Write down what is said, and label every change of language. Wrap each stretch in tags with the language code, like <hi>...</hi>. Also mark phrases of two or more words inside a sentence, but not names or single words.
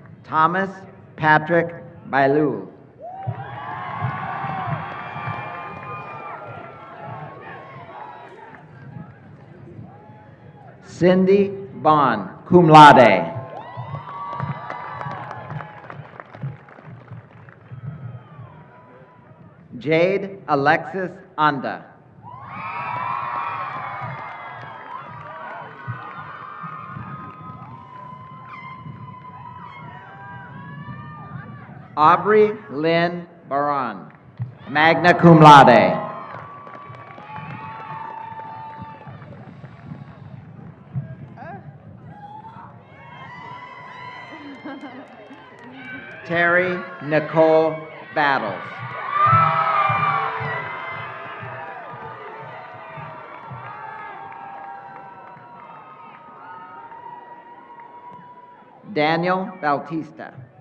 <en>Thomas Patrick Bailul. Cindy Bond,</en> <la>cum laude.</la> <en>Jade Alexis Anda. Aubrey Lynn Baran,</en> <la>magna cum laude.</la> <en>Terry Nicole Battles. Daniel Bautista.</en>